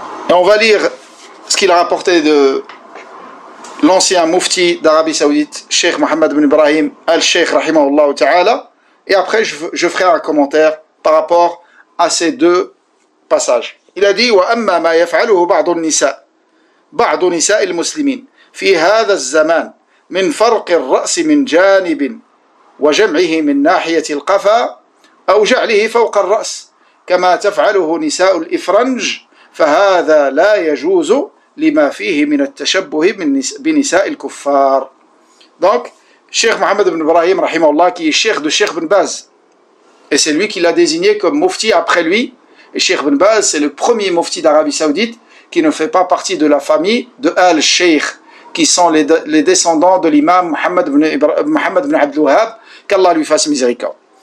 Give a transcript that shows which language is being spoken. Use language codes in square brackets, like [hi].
[fr] Et on va lire ce qu'il a rapporté de l'ancien mufti d'Arabie Saoudite, Cheikh Mohammed bin Ibrahim al-Sheikh rahimahullah ta'ala, et après je ferai un commentaire par rapport à ces deux passages. Il a dit: [ar] وَأَمَّا مَا يَفْعَلُهُ بعض نساء المسلمين في هذا الزمان من فرق الرأس من جانب وجمعه من ناحية القفا أو جعله فوق الرأس كما تفعله نساء الإفرنج فهذا لا يجوز لما فيه من التشبه بنساء الكفار. [fr] Donc, Cheikh Mohammed ibn Ibrahim rahimahullah, qui est cheikh de Cheikh Ibn Baz, et c'est lui qui l'a désigné comme mufti après lui. Et Cheikh Ibn Baz, c'est le premier mufti d'Arabie Saoudite qui ne fait pas partie de la famille de Al-Sheikh, qui sont les descendants de l'imam Mohammed ibn Abdul Wahhab, qu'Allah lui fasse miséricorde.